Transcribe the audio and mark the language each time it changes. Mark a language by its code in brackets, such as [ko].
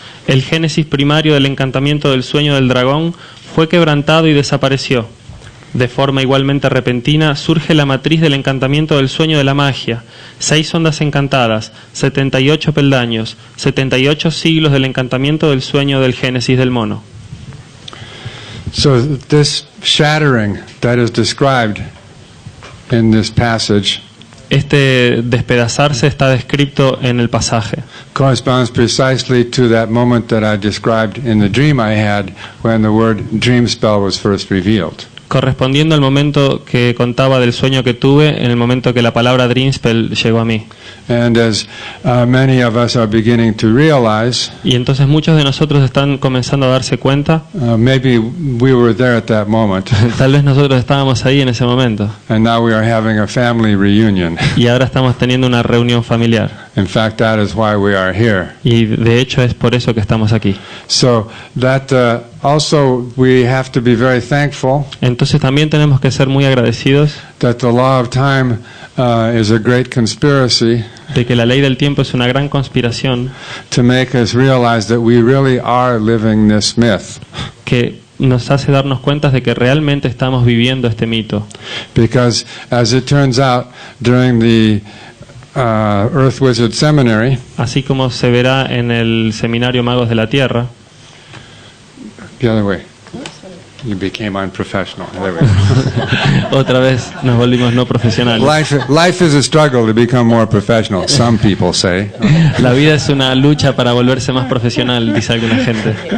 [es] El génesis primario del encantamiento del sueño del dragón fue quebrantado y desapareció. De forma igualmente repentina surge la matriz del encantamiento del sueño de la magia, 6 ondas encantadas, 78 peldaños, 78 siglos del encantamiento del sueño del génesis del mono. [en] So this shattering that is described in this passage [es] Este despedazarse está descrito en el pasaje. [en] corresponds precisely to that moment that I described in the dream I had when the word dream spell was first revealed. [es] Correspondiendo al momento que contaba del sueño que tuve, en el momento que la palabra Dream Spell llegó a mí. [en] And as many of us are beginning to realize, [es] Y entonces muchos de nosotros están comenzando a darse cuenta, [en] maybe we were there at that moment, [es] tal vez nosotros estábamos ahí en ese momento, [en] and now we are having a family reunion. [es] y ahora estamos teniendo una reunión familiar. [en] In fact, that is why we are here. [es] Y de hecho es por eso que estamos aquí. [en] So that also we have to be very thankful [es] Entonces también tenemos que ser muy agradecidos [en] that the law of time is a great conspiracy [es] de que la ley del tiempo es una gran conspiración [en] to make us realize that we really are living this myth. [es] que nos hace darnos cuenta de que realmente estamos viviendo este mito. [en] Because as it turns out, during the Earth Wizard Seminary, [es] Así como se verá en el seminario Magos de la Tierra, [en] the other way, you became unprofessional. There we go. [es] otra vez nos volvimos no profesionales. [en] Life is a struggle to become more professional, some people say. [es] La vida es una lucha para volverse más profesional, dice alguna gente.